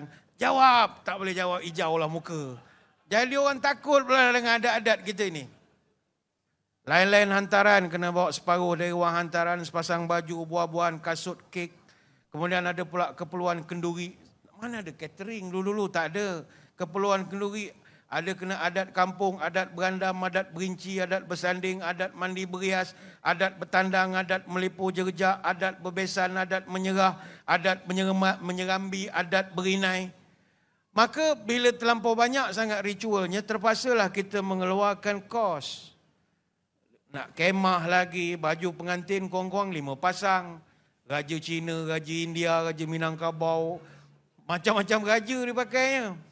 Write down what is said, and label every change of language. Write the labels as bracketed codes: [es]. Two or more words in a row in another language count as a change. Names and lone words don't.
[ms] Jawab, tak boleh jawab, hijaulah muka. Jadi orang takut pula dengan adat-adat kita ini. Lain-lain hantaran kena bawa separuh dari wang hantaran, sepasang baju, buah-buahan, kasut, kek. Kemudian ada pula keperluan kenduri. Mana ada catering dulu-dulu? Tak ada. Keperluan kenduri, ada kena adat kampung, adat berandam, adat berinci, adat bersanding, adat mandi berias, adat bertandang, adat melipur jerjak, adat berbesan, adat menyerah, adat menyerambi, adat berinai. Maka bila terlampau banyak sangat ritualnya, terpaksalah kita mengeluarkan kos. Nak kemah lagi, baju pengantin kurang-kurang 5 pasang. Raja Cina, Raja India, Raja Minangkabau, macam-macam raja dipakainya.